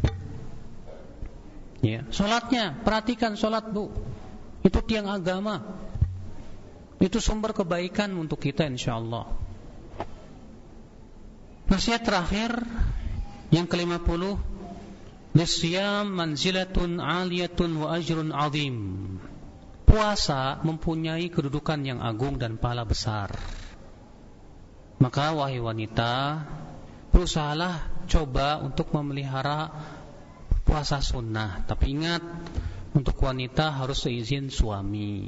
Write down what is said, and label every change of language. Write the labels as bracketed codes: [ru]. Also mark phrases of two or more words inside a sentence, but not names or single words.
[id] Ya, salatnya, perhatikan salat Bu. Itu tiang agama. Itu sumber kebaikan untuk kita insyaallah. Nasihat terakhir yang ke-50, [ar] للصيام منزلة عالية وأجر عظيم. [id] Puasa mempunyai kedudukan yang agung dan pahala besar. Maka wahai wanita, berusahalah coba untuk memelihara puasa sunnah. Tapi ingat, untuk wanita harus seizin suami.